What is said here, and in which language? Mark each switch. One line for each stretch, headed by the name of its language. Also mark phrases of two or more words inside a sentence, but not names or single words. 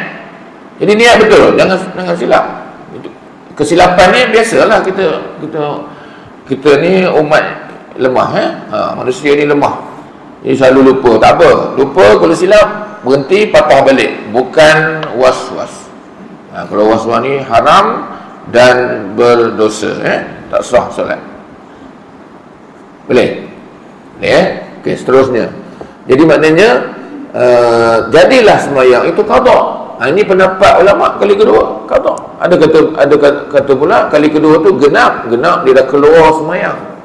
Malay: Jadi niat betul, jangan silap. Itu kesilapan ni biasalah kita ni umat lemah. Manusia ni lemah. Jadi selalu lupa. Tak apa. Lupa, kalau silap, berhenti, patah balik. Bukan was-was. Kalau was-was ni haram dan berdosa. Tak sah solat. Boleh? Boleh. Okey, seterusnya. Jadi maknanya jadilah sembahyang itu qada. Ini pendapat ulama kali kedua qada. Ada kata pula kali kedua tu genap dia dah keluar sembahyang.